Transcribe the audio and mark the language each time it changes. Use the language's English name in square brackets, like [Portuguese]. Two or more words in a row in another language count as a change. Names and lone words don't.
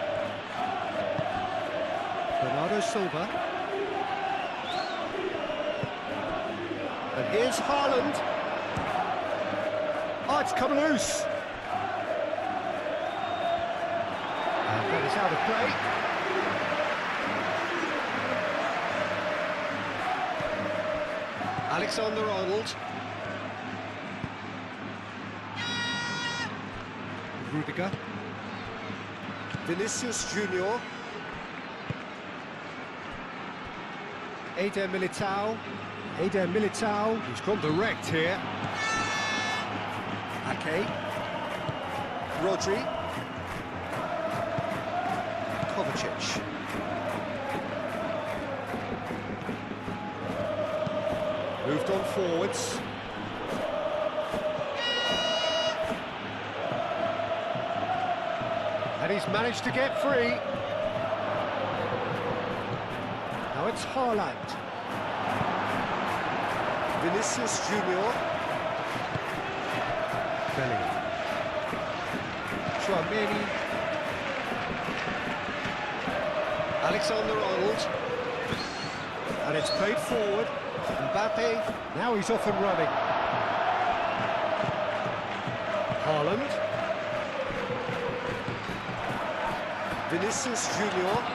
[English] Bernardo Silva. And here's Haaland. Oh, it's come loose. And that is out of play. Alexander-Arnold. Rudiger. Vinicius Junior. Eder Militao. Eder Militao. He's gone direct here. Ake. Rodri. Kovacic. Moved on forwards. And he's managed to get free. Now it's Haaland. Vinicius Junior. Bellingham. Chouameni. Alexander-Arnold. And it's played forward. Mbappe. Now he's off and running. Haaland. Vinicius Junior.